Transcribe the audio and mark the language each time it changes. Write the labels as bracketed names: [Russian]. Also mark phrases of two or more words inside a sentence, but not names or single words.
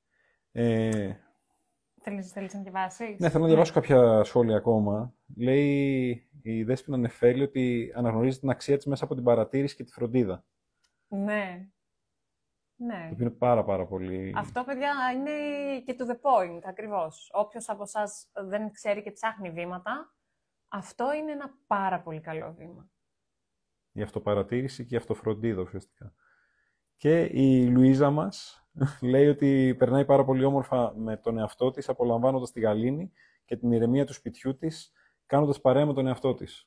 [Greek] Θέλεις να διαβάσεις? Ναι, θέλω να διαβάσω κάποια σχόλια ακόμα. Λέει η Δέσποινα Νεφέλη ότι αναγνωρίζει την αξία της μέσα από την παρατήρηση και τη φροντίδα. Ναι. Ναι. Το οποίο είναι πάρα πολύ... Αυτό, παιδιά, είναι και [English] to the point, [Greek] ακριβώς. Όποιος από εσάς δεν ξέρει και ψάχνει βήματα, αυτό είναι ένα πάρα πολύ καλό βήμα. Η αυτοπαρατήρηση και η αυτοφροντίδα, ουσιαστικά. Και η Λουίζα μας λέει ότι περνάει πάρα πολύ όμορφα με τον εαυτό της, απολαμβάνοντας τη γαλήνη και την ηρεμία του σπιτιού της, κάνοντας παρέα με τον εαυτό της.